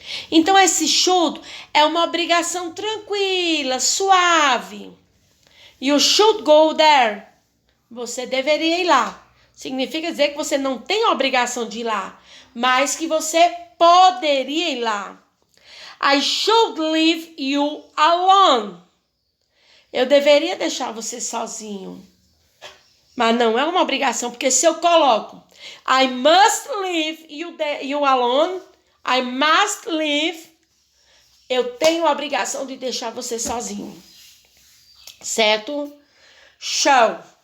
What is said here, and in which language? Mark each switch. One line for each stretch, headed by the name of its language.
Portuguese: Então esse should é uma obrigação tranquila, suave.
English: You should go there.
Portuguese: Você deveria ir lá. Significa dizer que você não tem a obrigação de ir lá, mas que você poderia ir lá.
English: I should leave you alone.
Portuguese: Eu deveria deixar você sozinho. Mas não é uma obrigação, porque se eu coloco
English: I must leave you alone, I must leave,
Portuguese: eu tenho a obrigação de deixar você sozinho. Certo? Show.